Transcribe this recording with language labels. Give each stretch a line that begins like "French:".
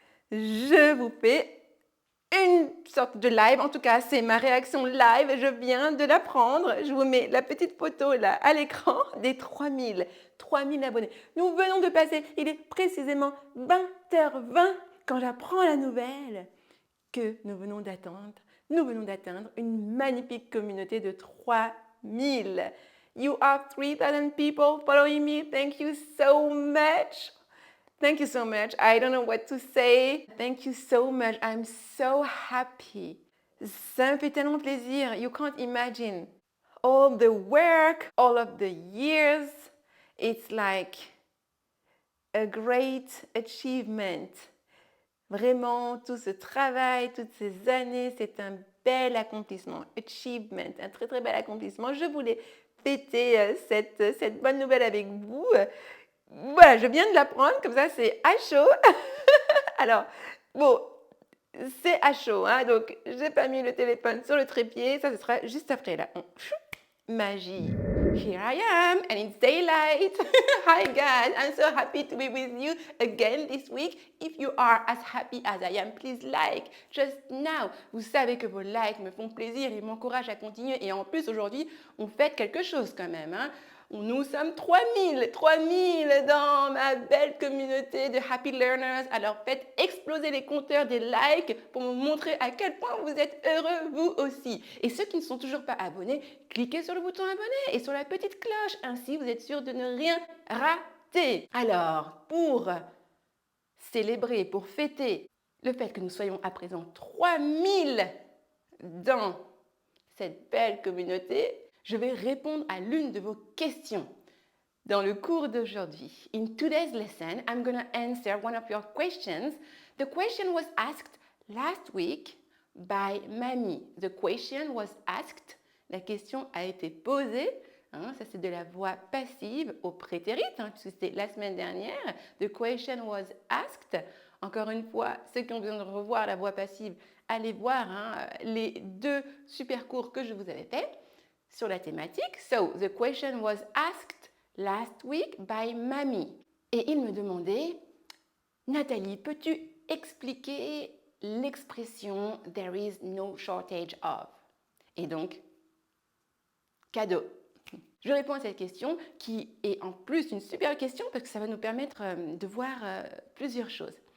French: Je vous fais une sorte de live, en tout cas c'est ma réaction live, je viens de la prendre, je vous mets la petite photo là à l'écran des 3000 abonnés. Nous venons de passer, il est précisément 20h20 quand j'apprends la nouvelle que nous venons d'atteindre une magnifique communauté de 3000.
English: You are 3,000 people following me, thank you so much. Thank you so much. I don't know what to say. Thank you so much. I'm so happy.
French: Ça me fait tellement plaisir.
English: You can't imagine. All the work, all of the years. It's like a great achievement.
French: Vraiment, tout ce travail, toutes ces années, c'est un bel accomplissement. Achievement, un très très bel accomplissement. Je voulais fêter cette bonne nouvelle avec vous. Voilà, je viens de l'apprendre, comme ça c'est à chaud. Alors, bon, c'est à chaud, hein, donc j'ai pas mis le téléphone sur le trépied, ça ce sera juste après là. Magie.
English: Here I am, and it's daylight. Hi guys, I'm so happy to be with you again this week. If you are as happy as I am, please like just now.
French: Vous savez que vos likes me font plaisir et m'encouragent à continuer. Et en plus, aujourd'hui, on fête quelque chose quand même, hein. Nous sommes 3000 dans ma belle communauté de Happy Learners. Alors faites exploser les compteurs des likes pour me montrer à quel point vous êtes heureux vous aussi. Et ceux qui ne sont toujours pas abonnés, cliquez sur le bouton abonner et sur la petite cloche. Ainsi, vous êtes sûr de ne rien rater. Alors, pour célébrer, pour fêter le fait que nous soyons à présent 3000 dans cette belle communauté, je vais répondre à l'une de vos questions dans le cours d'aujourd'hui.
English: In today's lesson, I'm going to answer one of your questions. The question was asked last week by Mamie. The question was asked.
French: La question a été posée. Hein, ça, c'est de la voix passive au prétérit, hein, puisque c'était la semaine dernière.
English: The question was asked.
French: Encore une fois, ceux qui ont besoin de revoir la voix passive, allez voir hein, les 2 super cours que je vous avais faits sur la thématique.
English: So, the question was asked last week by Mamie.
French: Et il me demandait, Nathalie, peux-tu expliquer l'expression «
English: there is no shortage of
French: » Et donc, cadeau. Je réponds à cette question qui est en plus une super question parce que ça va nous permettre de voir plusieurs choses.